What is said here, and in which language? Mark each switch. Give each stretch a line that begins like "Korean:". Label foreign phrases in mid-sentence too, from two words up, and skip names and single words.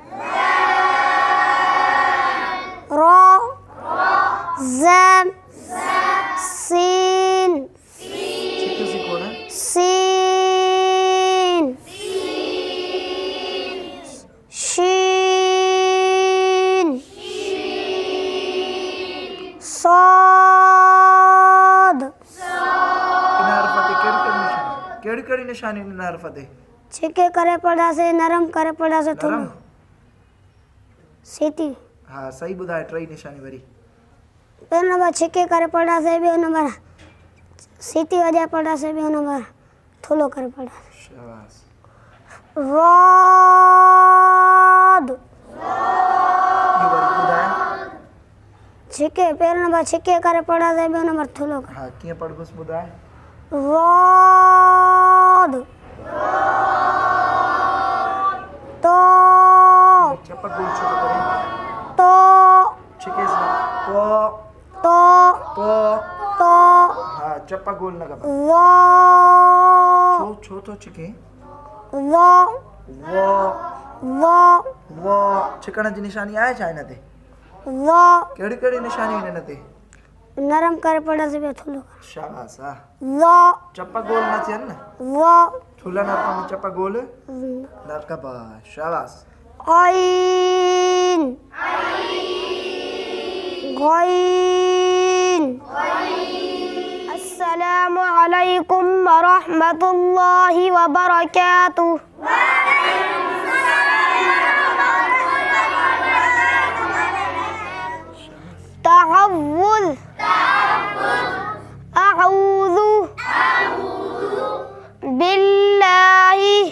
Sindhi: रा ज़म सीन सीन शीन साद। केड़ी निशानी इन हरफते? छिके करे पढ़ा से, नरम करे पढ़ा से, थोड़ा सीटी। हाँ सही ॿुधाए। टई निशानी वरी पहिरियों नंबर छिके करे पढ़ा से, ॿियो नंबर सीटी वॼाए पढ़ा से, ॿियो नंबर थुलो करे पढ़ा से। शाबाश। राद छिके पहिरियों नंबर छिके करे पढ़ा से, ॿियो नंबर थुलो करे। हाँ कीअं पढ़बोस ॿुधाए। राद तो चप्पा गोल छोटो करे। तो छिके से तो तो तो तो हाँ चप्पा गोल न कर। वा छो तो छिके वा वा वो छिकण जी निशानी आहे छा हिन ते? वा केड़ी निशानी हिन ते? नरम करे पढ़ा से, ॿियो थुलो करे। शाबाश। हाँ वा चप्पा गोल न थियन न। वा थुला न में चप्पा गोल न कबा। शाबाश। आइन गाइन।
Arabic: السلام عليكم ورحمة الله وبركاته. तअव्वुज़ أعوذ بالله